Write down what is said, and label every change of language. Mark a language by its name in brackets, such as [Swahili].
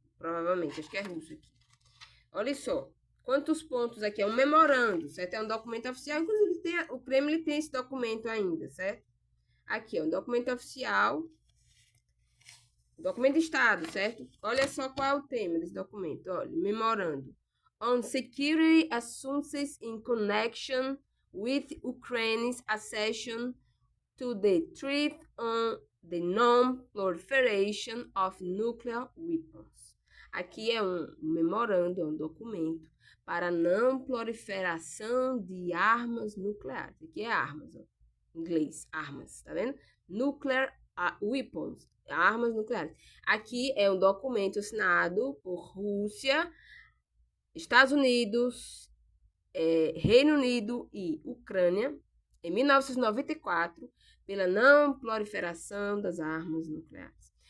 [Portuguese] Provavelmente, acho que é russo aqui. Olha só. Quantos pontos aqui? É um memorando, certo? É um documento oficial. Inclusive, o Kremlin tem esse documento ainda, certo? Aqui, ó, um documento oficial. Documento de Estado, certo? Olha só qual é o tema desse documento. Olha, memorando. [English] On security assurances in connection with Ukraine's accession to the Treaty on the Non-Proliferation of Nuclear Weapons. [Portuguese] Aqui é um memorando, é um documento para não proliferação de armas nucleares. Aqui é armas, ó. Em inglês, armas, tá vendo? [English] Nuclear weapons, [Portuguese] armas nucleares. Aqui é um documento assinado por Rússia, Estados Unidos, Reino Unido e Ucrânia, em 1994, pela não proliferação das armas nucleares.